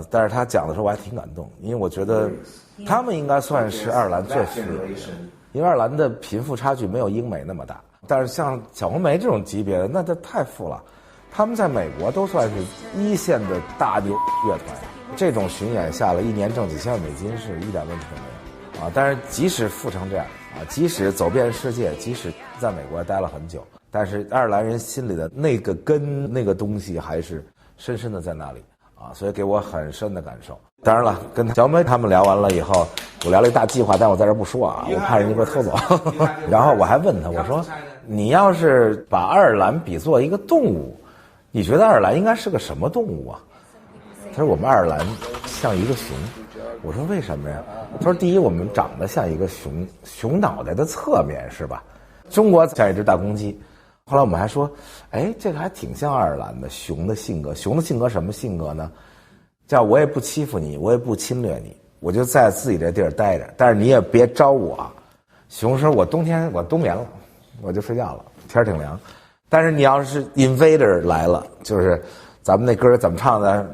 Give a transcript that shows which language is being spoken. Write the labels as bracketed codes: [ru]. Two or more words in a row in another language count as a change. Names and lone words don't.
[zh] 但是他講的時候我還挺感動，因為我覺得他們應該算是愛爾蘭最富有的，因為愛爾蘭的貧富差距沒有英美那麼大，但是像小紅梅這種級別的那他太富了，他們在美國都算是一線的大牛樂團，這種巡演下來1年掙幾千萬美金是一點問題都沒有啊。但是即使富成這樣啊，即使走遍世界，即使在美國待了很久，但是愛爾蘭人心裡的那個根那個東西還是深深的在那裡啊，所以給我很深的感受。當然了，跟小梅他們聊完了以後，我聊了一大計劃，但我在這不說啊，我怕人家給我偷走。然後我還問他，我說你要是把愛爾蘭比作一個動物，你覺得愛爾蘭應該是個什麼動物啊？他說我們愛爾蘭像一個熊。我說為什麼呀？他說第一，我們長得像一個熊，熊腦袋的側面是吧？中國像一只大公雞。後來我們還說，哎，這個還挺像愛爾蘭的熊的性格。熊的性格什麼性格呢？叫我也不欺負你，我也不侵略你，我就在自己這地兒待着，但是你也別招我。熊說我冬天我冬眠了，我就睡覺了，天挺涼。但是你要是 invader 來了，就是咱們那歌怎麼唱的？